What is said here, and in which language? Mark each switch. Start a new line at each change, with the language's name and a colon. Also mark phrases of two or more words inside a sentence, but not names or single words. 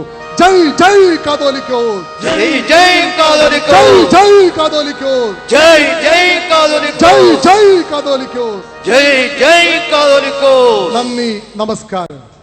Malayalam: ജയ് ജയ് കാതോലിക്കോസ്,
Hindi: जय जय
Malayalam: ജയ് ജയ് കാതോലിക്കോസ്,
Hindi: जय जय
Malayalam: ജയ് ജയ് കാതോലിക്കോസ്.
Hindi: जय जय कातोलिकोस.
Malayalam: നന്ദി, നമസ്കാരം.